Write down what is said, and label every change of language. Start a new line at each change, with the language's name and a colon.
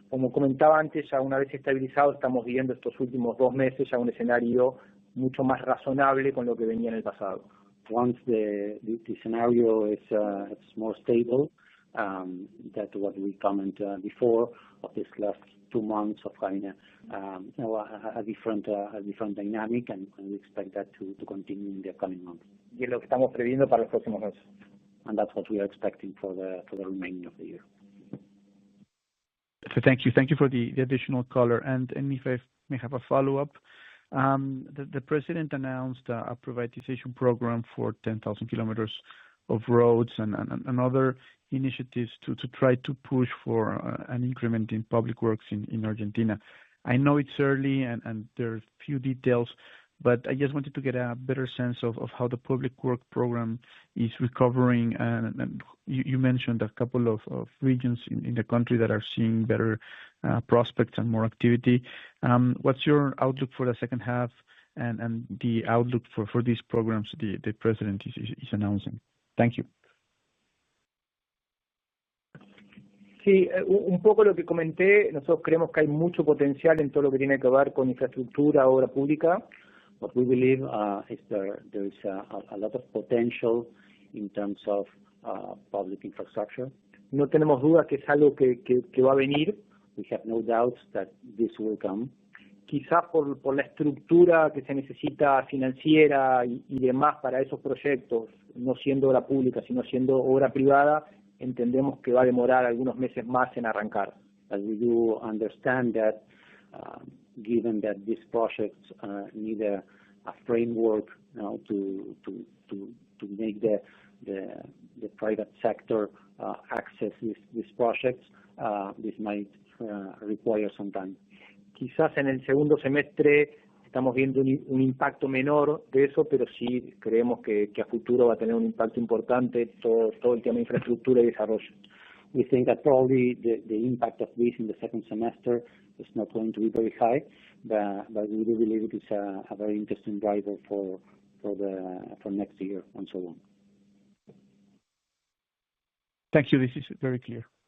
Spanish: Como comentaba antes, ya una vez estabilizado, estamos viviendo estos últimos 2 meses ya un escenario mucho más razonable con lo que venía en el pasado.
English: Once the scenario is more stable, that what we commented before of this last 2 months of having a different dynamic, and we expect that to continue in the upcoming months.
Spanish: Y es lo que estamos previendo para los próximos meses.
English: And that's what we are expecting for the remaining of the year. So thank you for the additional color. And if I may have a follow-up, the president announced a privatization program for 10,000 kilometers of roads and other initiatives to try to push for an increment in public works in Argentina. I know it's early and there are few details, but I just wanted to get a better sense of how the public work program is recovering. And you mentioned a couple of regions in the country that are seeing better prospects and more activity. What's your outlook for the second half and the outlook for these programs the president is announcing? Thank you.
Spanish: Sí, un poco lo que comenté, nosotros creemos que hay mucho potencial en todo lo que tiene que ver con infraestructura, obra pública.
English: What we believe is there is a lot of potential in terms of public infrastructure.
Spanish: No tenemos duda que es algo que va a venir.
English: We have no doubts that this will come.
Spanish: Quizás por la estructura que se necesita financiera y demás para esos proyectos, no siendo obra pública, sino siendo obra privada, entendemos que va a demorar algunos meses más en arrancar.
English: As we do understand that, given that these projects need a framework to make the private sector access these projects, this might require some time.
Spanish: Quizás en el segundo semestre estamos viendo un impacto menor de eso, pero sí creemos que a futuro va a tener un impacto importante todo el tema de infraestructura y desarrollo.
English: We think that probably the impact of this in the second semester is not going to be very high, but we do believe it is a very interesting driver for next year and so on. Thank you. This is very clear.